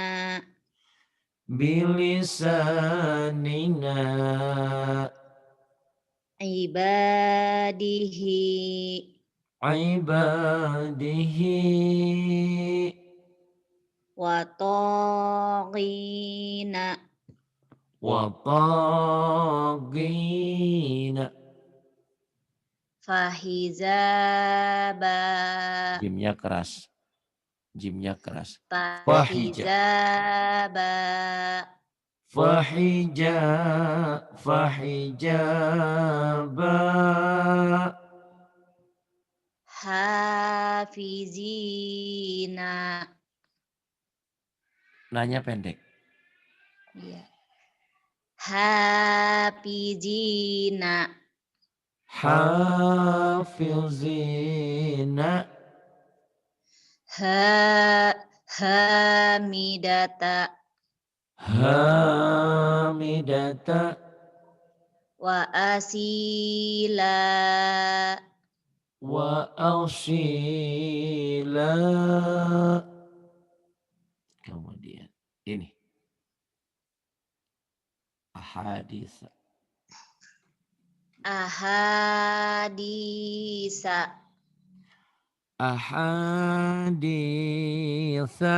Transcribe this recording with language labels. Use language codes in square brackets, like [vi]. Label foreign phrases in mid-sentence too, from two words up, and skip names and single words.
[ar] bilisanina ibadihi ibadihi وتقينا وتقينا. fahizaba [id] Jimnya keras. Jimnya keras. [ar] Fahija. fahizaba Fahija. Fahijaba. hafizina [id] Nanya pendek. [ar] يا حافظينا Hafizina. hamidata Hamidata. وأصيلا وأصيلا. [id] Kemudian ini ahadis. [ar] ahadisa Ahaditha.